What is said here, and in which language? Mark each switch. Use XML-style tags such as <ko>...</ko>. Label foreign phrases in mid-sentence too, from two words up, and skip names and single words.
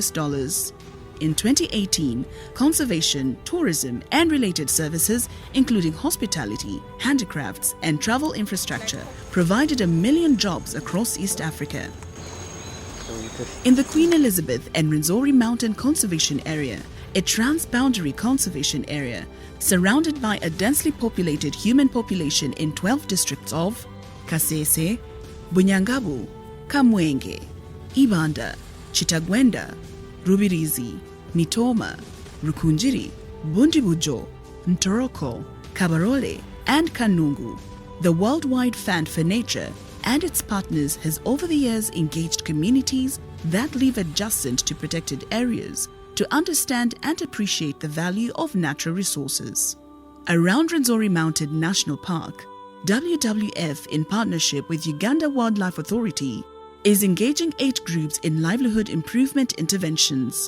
<en>In 2018, conservation, tourism and related services, including hospitality, handicrafts and travel infrastructure, provided 1 million jobs across East Africa. In the Queen Elizabeth and Rwenzori Mountain Conservation Area, a transboundary conservation area surrounded by a densely populated human population in 12 districts of Kasese, Bunyangabu, Kamwenge, Ibanda, Chitagwenda, Rubirizi, Mitoma, Rukunjiri, Bundibujo, Ntoroko, Kabarole and Kanungu. The Worldwide Fund for Nature and its partners has over the years engaged communities that live adjacent to protected areas to understand and appreciate the value of natural resources. Around Rwenzori Mountain National Park, WWF, in partnership with Uganda Wildlife Authority, is engaging 8 groups in livelihood improvement interventions.</en>